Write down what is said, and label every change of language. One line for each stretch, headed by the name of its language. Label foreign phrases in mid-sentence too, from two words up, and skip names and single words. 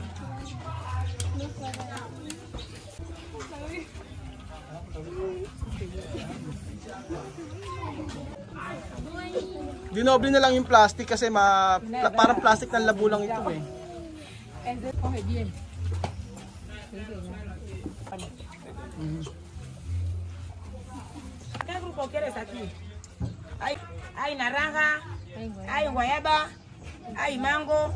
Filipino: Dinoble na lang yung plastic kasi parang plastic ng labo lang ito eh.
Spanish: ¿Qué grupo quieres aquí? Hay naranja, hay guayaba, hay mango.